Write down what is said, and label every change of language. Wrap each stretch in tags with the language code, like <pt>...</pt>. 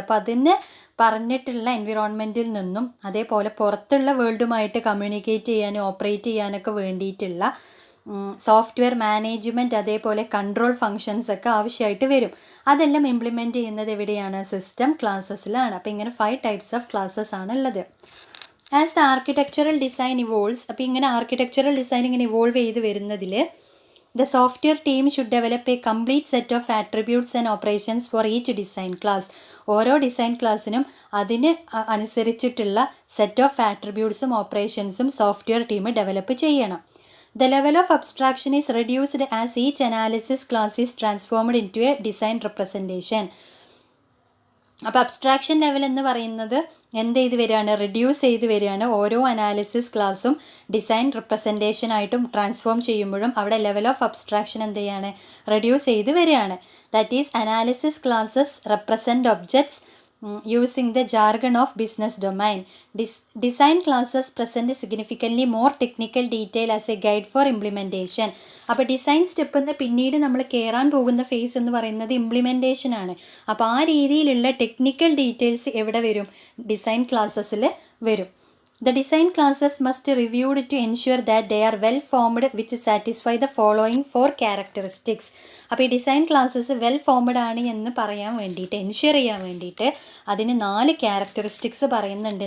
<ml>അപ്പോൾ അതിന് പറഞ്ഞിട്ടുള്ള എൻവിറോൺമെൻറ്റിൽ നിന്നും അതേപോലെ പുറത്തുള്ള വേൾഡുമായിട്ട് കമ്മ്യൂണിക്കേറ്റ് ചെയ്യാനും ഓപ്പറേറ്റ് ചെയ്യാനൊക്കെ വേണ്ടിയിട്ടുള്ള സോഫ്റ്റ്വെയർ മാനേജ്മെൻറ്റ് അതേപോലെ കൺട്രോൾ ഫങ്ഷൻസ് ഒക്കെ ആവശ്യമായിട്ട് വരും. അതെല്ലാം ഇംപ്ലിമെൻറ്റ് ചെയ്യുന്നത് എവിടെയാണ്? സിസ്റ്റം ക്ലാസ്സസിലാണ്. അപ്പോൾ ഇങ്ങനെ 5 ടൈപ്സ് ഓഫ് ക്ലാസ്സസ് ആണുള്ളത്.</ml> <en>as the architectural design evolves,</en> <ml>അപ്പോൾ ഇങ്ങനെ ആർക്കിടെക്ചറൽ ഡിസൈൻ ഇങ്ങനെ ഇവോൾവ് ചെയ്ത് വരുന്നതിൽ</ml> <en>the software team should develop a complete set of attributes and operations for each design class.</en> <ml>ഓരോ ഡിസൈൻ ക്ലാസ്സിനും അതിന് അനുസരിച്ചിട്ടുള്ള set of ആട്രിബ്യൂട്ട്സും ഓപ്പറേഷൻസും software team develop ചെയ്യണം.</ml> <en>The level of abstraction is reduced as each analysis class is transformed into a design representation.</en> <ml>അപ്പോൾ abstraction level എന്ന് പറയുന്നത് എന്ത് ചെയ്ത് വരികയാണ്? റിഡ്യൂസ് ചെയ്ത് വരികയാണ്. ഓരോ അനാലിസിസ് ക്ലാസ്സും ഡിസൈൻ റിപ്രസെൻറ്റേഷൻ ആയിട്ടും ട്രാൻസ്ഫോം ചെയ്യുമ്പോഴും അവിടെ ലെവൽ ഓഫ് അബ്സ്ട്രാക്ഷൻ എന്ത് ചെയ്യാണ്? റിഡ്യൂസ് ചെയ്ത് വരികയാണ്.</ml> <en>That is analysis classes represent objects using the jargon of business domain. Design classes present significantly more technical detail as a guide for implementation.</en> <ml>അപ്പോൾ design step എന്ന് പിന്നീട് നമ്മൾ കയറാൻ പോകുന്ന ഫേസ് എന്ന് പറയുന്നത് ഇംപ്ലിമെൻറ്റേഷൻ ആണ്. അപ്പോൾ ആ രീതിയിലുള്ള ടെക്നിക്കൽ ഡീറ്റെയിൽസ് എവിടെ വരും? ഡിസൈൻ ക്ലാസ്സസിൽ വരും.</ml> <en>The design classes must be reviewed to ensure that they are well formed which satisfy the following 4 characteristics.</en> <ml>അപ്പോൾ ഈ ഡിസൈൻ ക്ലാസ്സസ് വെൽ ഫോംഡ് ആണ് എന്ന് പറയാൻ വേണ്ടിയിട്ട് എൻഷുർ ചെയ്യാൻ വേണ്ടിയിട്ട് അതിന് 4 ക്യാരക്ടറിസ്റ്റിക്സ് പറയുന്നുണ്ട്.</ml>